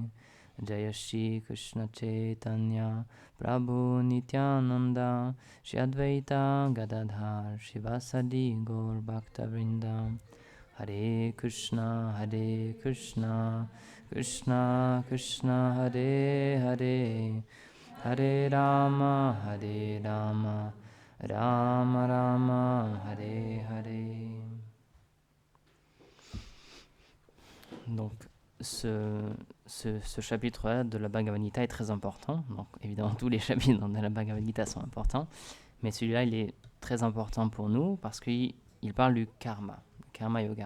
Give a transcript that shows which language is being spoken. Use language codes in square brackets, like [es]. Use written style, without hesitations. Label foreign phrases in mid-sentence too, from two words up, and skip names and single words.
[sa] जय श्री कृष्ण चैतन्य प्रभु नित्यानन्द श्री अद्वैत गदाधर शिवासदि गौर भक्त वृन्द. हरे कृष्ण कृष्ण कृष्ण हरे हरे हरे राम राम राम हरे हरे. [fr] Donc ce chapitre-là de la Bhagavad Gita est très important. Donc évidemment tous les chapitres de la Bhagavad Gita sont importants, mais celui-là il est très important pour nous parce qu'il parle du karma yoga.